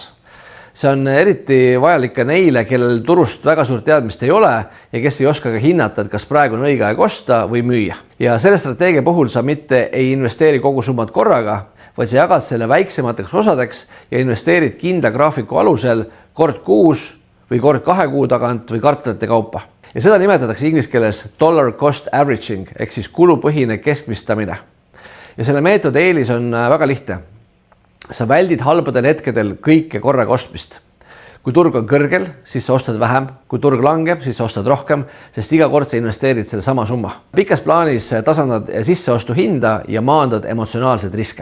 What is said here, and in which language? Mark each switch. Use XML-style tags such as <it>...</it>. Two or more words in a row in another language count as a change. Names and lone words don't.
<et>See on eriti vajalik ka neile, kellel turust väga suurt teadmist ei ole ja kes ei oska ka hinnata, et kas praegu on õige aeg osta või müüa. Ja selle strateegia puhul sa mitte ei investeeri kogu summat korraga, vaid sa jagad selle väiksemateks osadeks ja investeerid kindla graafiku alusel kord kuus või kord 2 kuu tagant või kvartalite kaupa. Ja seda nimetatakse inglise keeles</et> <en>dollar cost averaging</en> <et>ehk siis kulupõhine keskmistamine. Ja selle meetodi eelis on väga lihtne. Sa väldid halbadel hetkedel kõike korraga ostmist. Kui turg on kõrgel, siis sa ostad vähem. Kui turg langeb, siis sa ostad rohkem, sest iga kord sa investeerid selle sama summa. Pikas plaanis tasandad sisseostu hinda ja maandad emotsionaalseid riske.</et>